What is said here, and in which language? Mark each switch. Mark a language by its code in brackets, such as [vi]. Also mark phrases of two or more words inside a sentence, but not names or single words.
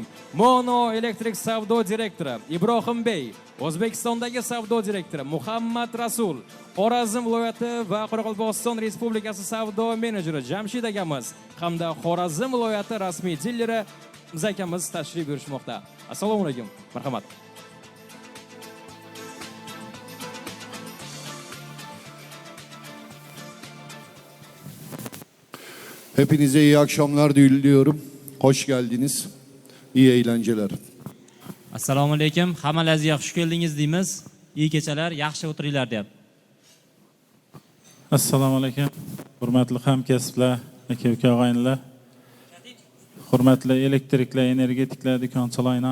[uz] Mono Elektrik savdo direktori Ibrohim Bey, O'zbekistondagi savdo direktori Muhammad Rasul, Xorazm viloyati va Qoraqalpog'iston Respublikasi savdo menejeri Jamshid akamiz hamda Xorazm viloyati rasmiy dileri Hamza akamiz tashrif buyurishmoqda. Assalomu alaykum. Marhamat. [tr] Hepinize iyi akşamlar diliyorum. Hoş geldiniz. İyi eğlenceler. [uz] Assalomu alaykum. Hammalaringizga xush keldingiz deymiz. İyi kechalar, yaxshi o'tiringlar deb. Assalomu alaykum. Hurmatli hamkasblar, aka-uka og'aynilar. Hurmatli elektriklar, energetiklar do'konchilarina.